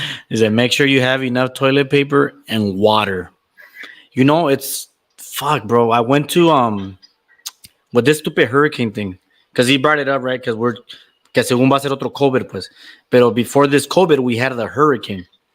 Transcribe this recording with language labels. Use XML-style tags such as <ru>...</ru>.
<en>Dice, make sure you have enough toilet paper and water. You know, it's fuck, bro. I went to with this stupid hurricane thing because he brought it up, right?</en> <es>Because que según va a ser otro COVID, pues.</es> <en>Pero before this COVID, we had the hurricane.</en>